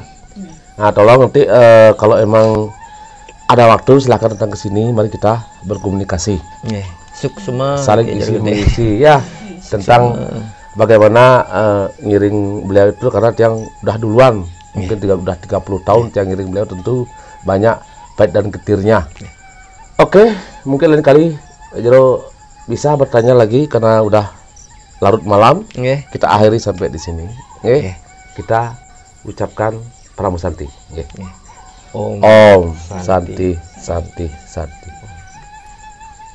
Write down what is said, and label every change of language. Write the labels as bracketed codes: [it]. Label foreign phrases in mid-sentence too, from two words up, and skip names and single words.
[id] Nah tolong nanti kalau emang ada waktu silahkan datang ke sini, mari kita berkomunikasi. Suksema saling isi mengisi ya tentang bagaimana ngiring beliau itu, karena tiang udah duluan, mungkin udah 30 tahun tiang ngiring beliau, tentu banyak baik dan getirnya. Oke, mungkin lain kali Jeruk bisa bertanya lagi karena udah larut malam. Kita akhiri sampai di sini. Kita ucapkan pramusanti. [sa] Om Santi Santi Santi.